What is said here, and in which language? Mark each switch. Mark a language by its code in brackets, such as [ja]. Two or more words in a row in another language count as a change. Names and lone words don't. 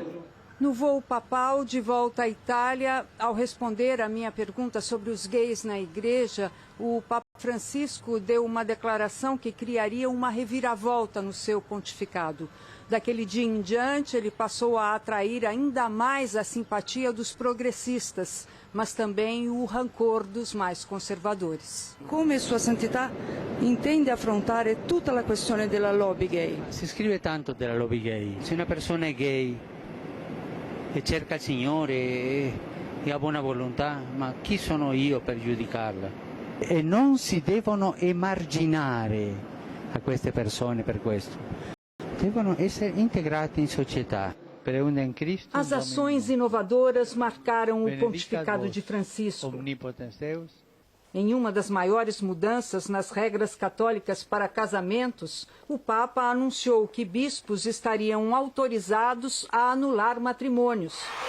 [pt] No voo papal de volta à Itália, ao responder à minha pergunta sobre os gays na igreja, o Papa Francisco deu uma declaração que criaria uma reviravolta no seu pontificado. Daquele dia em diante, ele passou a atrair ainda mais a simpatia dos progressistas, mas também o rancor dos mais conservadores. [it] Como Sua Santità intende affrontare tutta la questione della lobby gay? Si scrive tanto della lobby gay. Se una persona è gay e cerca il Signore e ha buona volontà, ma chi sono io per giudicarla? E non si devono emarginare a queste persone per questo. Devono essere integrate in società. [pt] As ações inovadoras marcaram o pontificado de Francisco. Em uma das maiores mudanças nas regras católicas para casamentos, o Papa anunciou que bispos estariam autorizados a anular matrimônios.